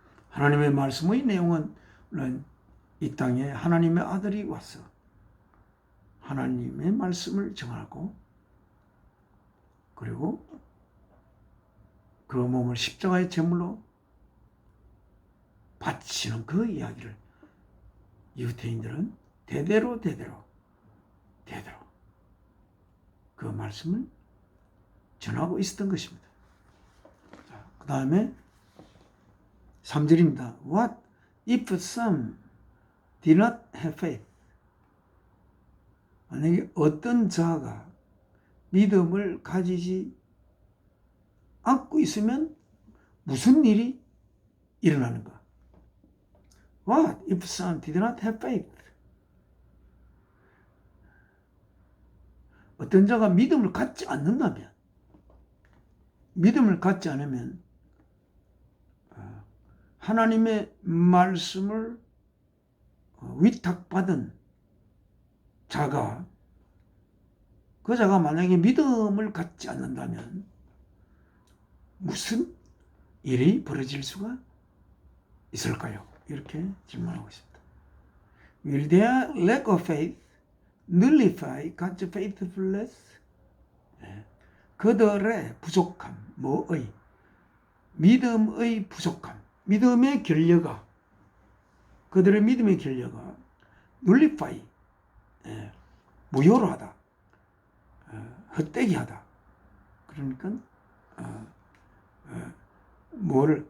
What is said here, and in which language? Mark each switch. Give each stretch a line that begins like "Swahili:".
Korean: 하나님의 말씀의 내용은 이 땅에 하나님의 아들이 와서 하나님의 말씀을 정하고 그리고 그 몸을 십자가의 제물로 바치는 그 이야기를 유대인들은 대대로 그 말씀을 전하고 있었던 것입니다. 그 다음에 3절입니다.
English: What if some did not have faith?
Korean: 만약에 어떤 자가 믿음을 가지지 않고 있으면 무슨 일이 일어나는가?
English: What if some did not have faith?
Korean: 어떤 자가 믿음을 갖지 않는다면, 믿음을 갖지 않으면 하나님의 말씀을 위탁받은 자가 그 자가 만약에 믿음을 갖지 않는다면 무슨 일이 벌어질 수가 있을까요? 이렇게 질문하고 있습니다.
English: Will their lack of faith nullify God's faithfulness?
Korean: 그들의 부족함, 뭐의? 믿음의 부족함, 믿음의 결여가, 그들의 믿음의 결여가 nullify, 무효로 하다, 헛되게 하다. 그러니까 뭐를?